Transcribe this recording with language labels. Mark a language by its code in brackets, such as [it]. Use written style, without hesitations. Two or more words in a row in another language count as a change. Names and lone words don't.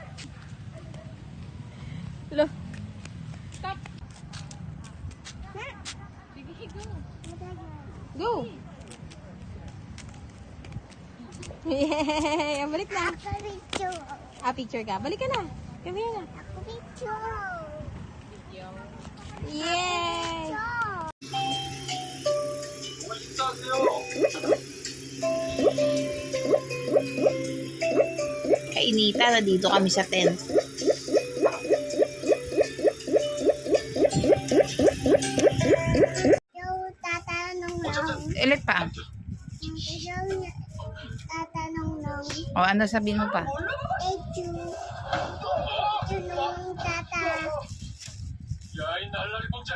[en] Lo. Stop. Go. [tl] Yay! Balik na. Ah, picture ka. Balik ka na. [en] Come here na. Yay! [tl] Kainita na dito kami sa tent. Ulit pa. O, ano sabihin mo pa? [ko] 야이 날라리 범죄.